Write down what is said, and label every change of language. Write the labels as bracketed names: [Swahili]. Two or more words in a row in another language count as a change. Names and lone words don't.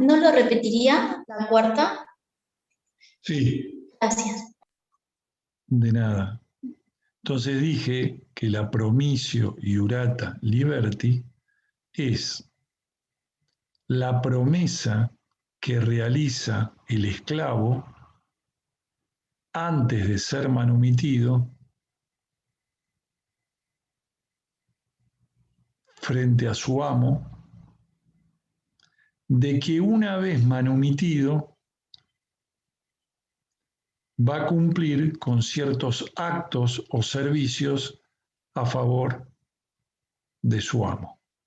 [Spanish] ¿No lo repetiría la cuarta? Sí. Gracias. De nada. Entonces dije que la [Latin] promisio iurata liberti [Spanish] es la promesa que realiza el esclavo antes de ser manumitido frente a su amo, de que una vez manumitido va a cumplir con ciertos actos o servicios a favor de su amo.